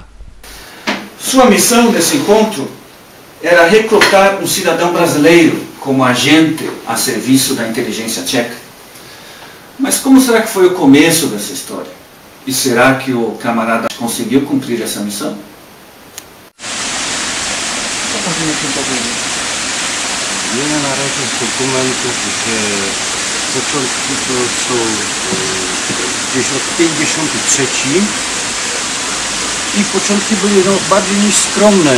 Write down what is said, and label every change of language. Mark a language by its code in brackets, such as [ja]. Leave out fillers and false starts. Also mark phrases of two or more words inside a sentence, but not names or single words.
[pt] Sua missão nesse encontro era recrutar um cidadão brasileiro como agente a serviço da inteligência tcheca. Mas como será que foi o começo dessa história? E será que o camarada conseguiu cumprir essa missão? [pl] Wiele na razie z dokumentów, że początki to są gdzieś rok 53 i początki były bardziej niż skromne.